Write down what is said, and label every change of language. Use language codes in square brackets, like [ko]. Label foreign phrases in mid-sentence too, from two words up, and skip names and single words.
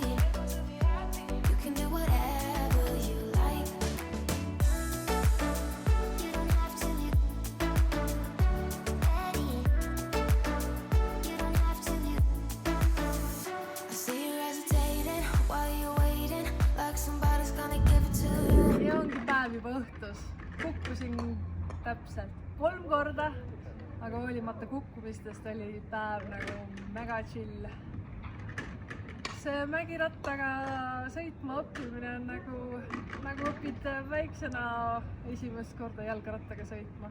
[en] You can do whatever you like. You don't have to be ready. You don't have to be. I see you hesitating while you're waiting, like somebody's gonna give it to you. [et] Ja ongi päev juba õhtus. Kukkusin täpselt 3 korda aga hoolimata kukkumistest oli päev nagu mega chill. See mägirattaga sõitma õppimine on nagu õpid väiksena esimest korda jalgrattaga sõitma.